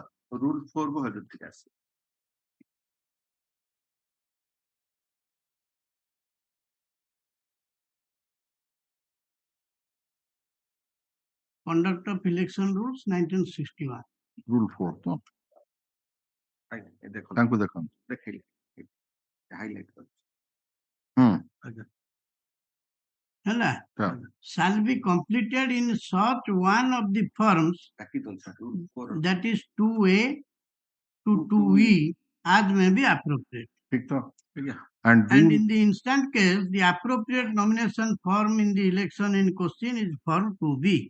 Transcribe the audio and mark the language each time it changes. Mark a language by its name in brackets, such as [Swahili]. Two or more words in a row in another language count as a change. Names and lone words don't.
[English] Rule 4 go ahead. Conduct of election rules 1961. [Odia] Rule 4 to ତାଙ୍କୁ ଦେଖନ୍ତୁ ଦେଖିଲି highlight କର ହେଲା, [English] shall be completed in such one of the forms that is 2A to 2E as may be appropriate. And in the instant case, the appropriate nomination form in the election in question is form 2B.